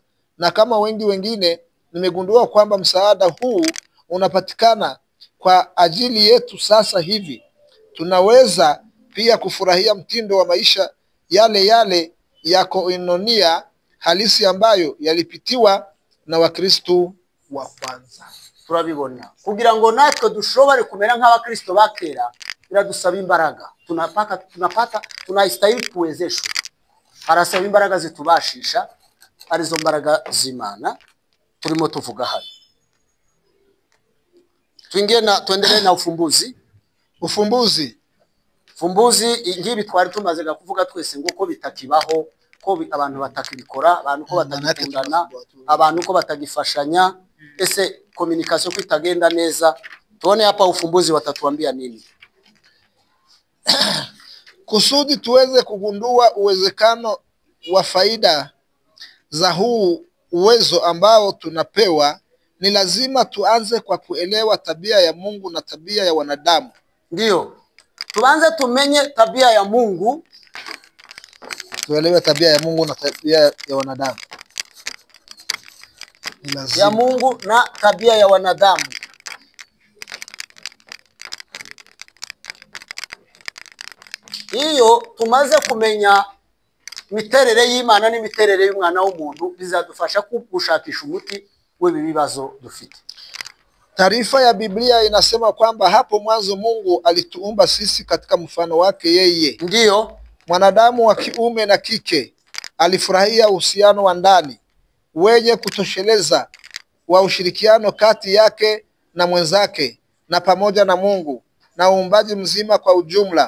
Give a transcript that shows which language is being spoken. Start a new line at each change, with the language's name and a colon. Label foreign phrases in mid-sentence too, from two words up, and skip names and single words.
Swahili: Na kama wengine nimegundua kwamba msaada huu unapatikana kwa ajili yetu sasa hivi. Tunaweza pia kufurahia mtindo wa maisha yale ya koinonia halisi ambayo yalipitiwa na Wakristo wa kwanza.
Kinyarwanda: Turabibona kugira ngo natwe dushobore kumera nk'abakristo bakera biradusaba imbaraga.
Swahili: Tunastahili kuwezeshwa,
Kinyarwanda: arasaba imbaraga zitubashisha, arizo mbaraga z'Imana turimo tuvuga hano.
Swahili: Tuendelee na ufumbuzi
Kinyarwanda: ngibi twari tumaze kuvuga twese ngo ko bitakibaho, ko abantu batakibikora, abantu ko batagikundana, abantu ko batagifashanya, ese communication ko itagenda neza.
Swahili: Tuone hapa ufumbuzi watatuambia nini kusudi tuweze kugundua uwezekano wa faida za huu uwezo ambao tunapewa. Ni lazima tuanze kwa kuelewa tabia ya Mungu na tabia ya wanadamu. Ndio tuanze tumenye tabia ya Mungu, tuelewe tabia ya Mungu na tabia ya wanadamu. Ya Mungu na tabia ya wanadamu.
Kinyarwanda: Iyo tumaze kumenya imiterere y'Imana n'imiterere y'umwana w'umuntu, bizadufasha gushakisha umuti w'ibi bibazo dufite.
Swahili: Taarifa ya Biblia inasema kwamba hapo mwanzo Mungu alituumba sisi katika mfano wake yeye. Ndio mwanadamu wa kiume na kike. Alifurahia uhusiano wa ndani wenye kutosheleza wa ushirikiano kati yake na mwenzake na pamoja na Mungu na uumbaji mzima kwa ujumla.